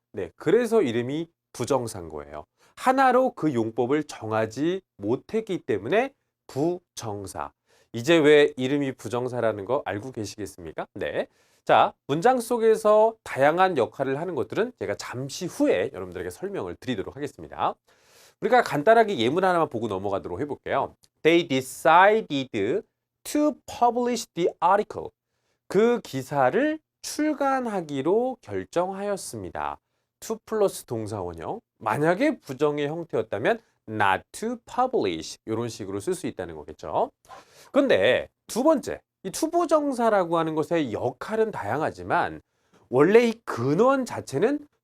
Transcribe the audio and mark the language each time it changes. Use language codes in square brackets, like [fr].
[ko] 네, 그래서 이름이 부정사인 거예요. 하나로 그 용법을 정하지 못했기 때문에 부정사. 이제 왜 이름이 부정사라는 거 알고 계시겠습니까? 네. 자, 문장 속에서 다양한 역할을 하는 것들은 제가 잠시 후에 여러분들에게 설명을 드리도록 하겠습니다. 우리가 간단하게 예문 하나만 보고 넘어가도록 해볼게요. [en] They decided to publish the article. [ko] 그 기사를 출간하기로 결정하였습니다. to 플러스 동사 원형. 만약에 부정의 형태였다면 [en] not to publish [ko] 이런 식으로 쓸 수 있다는 거겠죠. 근데 두 번째, 이 투부정사라고 하는 것의 역할은 다양하지만 원래 이 근원 자체는